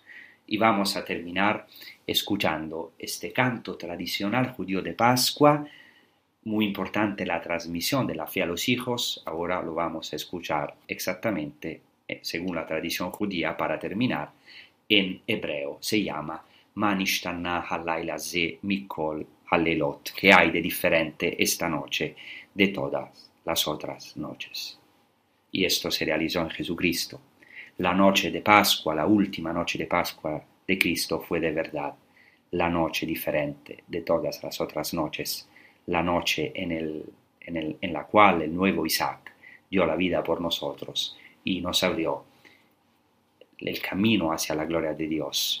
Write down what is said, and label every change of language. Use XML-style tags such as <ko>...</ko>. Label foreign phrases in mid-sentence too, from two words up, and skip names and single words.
<es>Y vamos a terminar escuchando este canto tradicional judío de Pascua. Muy importante la transmisión de la fe a los hijos. Ahora lo vamos a escuchar exactamente según la tradición judía para terminar en hebreo. Se llama</es> <he>מה נשתנה הלילה הזה מכל הלילות,</he> <es>que hay de diferente esta noche de todas las otras noches. Y esto se realizó en Jesucristo. La noche de Pascua, la última noche de Pascua de Cristo fue de verdad la noche diferente de todas las otras noches, la noche en la cual el nuevo Isaac dio la vida por nosotros y nos abrió el camino hacia la gloria de Dios.</es>